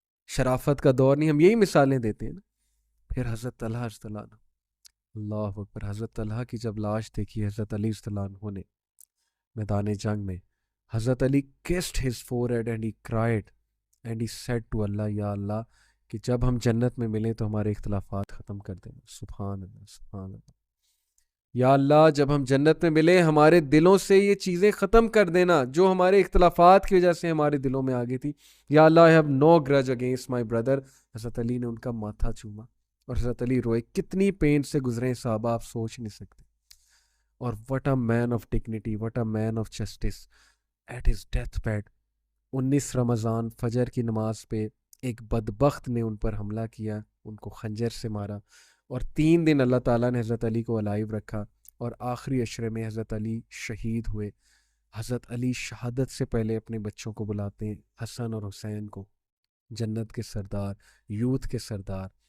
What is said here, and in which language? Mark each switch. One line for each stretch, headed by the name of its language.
Urdu: شرافت کا دور نہیں. ہم یہی مثالیں دیتے ہیں نا. پھر حضرت طلحہ رضی اللہ عنہ، اللہ اکبر، حضرت طلحہ کی جب لاش دیکھی حضرت علی رضی اللہ عنہ نے میدان جنگ میں، حضرت علی
English: kissed his forehead and he cried and he said to Allah،
Urdu: یا اللہ کہ جب ہم جنت میں ملیں تو ہمارے اختلافات ختم کر دینا. سبحان اللہ، سبحان اللہ. یا اللہ جب ہم جنت میں ملیں ہمارے دلوں سے یہ چیزیں ختم کر دینا جو ہمارے اختلافات کی وجہ سے ہمارے دلوں میں آ گئی تھی.
English: یا اللہ I have no grudge against my brother.
Urdu: حضرت علی نے ان کا ماتھا چوما اور حضرت علی روئے. کتنی پین سے گزرے صحابہ آپ سوچ نہیں سکتے.
English: اور what a man of dignity, what a man of justice. At his death bed
Urdu: 19 رمضان فجر کی نماز پہ ایک بدبخت نے ان پر حملہ کیا، ان کو خنجر سے مارا، اور 3 دن اللہ تعالیٰ نے حضرت علی کو الائیو رکھا، اور آخری عشرے میں حضرت علی شہید ہوئے. حضرت علی شہادت سے پہلے اپنے بچوں کو بلاتے ہیں، حسن اور حسین کو، جنت کے سردار، یوتھ کے سردار.